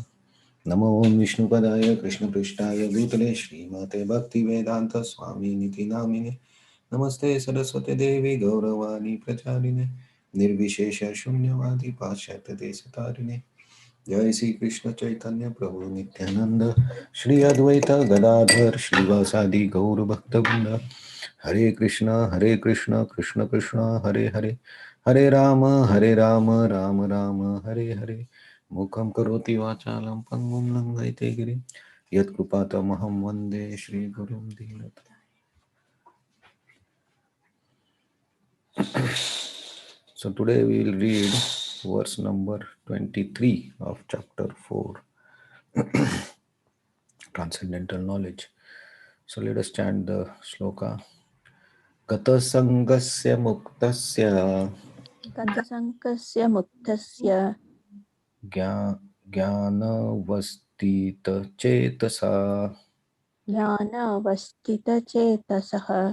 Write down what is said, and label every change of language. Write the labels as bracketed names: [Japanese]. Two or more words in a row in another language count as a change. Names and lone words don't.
[Sanskrit] नमो विष्णुपादाय कृष्ण प्रेष्ठाय भूतले श्रीमते भक्ति वेदान्त स्वामि निति नामिने नमस्ते सारस्वते देवी गौरवाणी प्रचारिणे निर्विशेष शून्यवादी पश्यत देशतारिणे जय श्री कृष्ण चैतन्य प्रभु नित्यानंद श्री अद्वैत गदाधर श्रीवासादि गौर भक्तवृंद हरे कृष्ण कृष्ण कृष्ण हरे हरे हरे राम राम राम हरे हरे मुखं करोति वाचालं पङ्गुं लङ्घयते गिरिं यत्कृपातमहं वन्दे श्रीगुरुं दीनता. [English] So today we will read verse number 23 of chapter 4, Transcendental Knowledge. So let us chant the sloka. [Sanskrit] गत सङ्गस्य मुक्तस्य गतसङ्गस्य मुक्तस्य ज्ञान वस्थित चेतस ज्ञानावस्थितचेतसः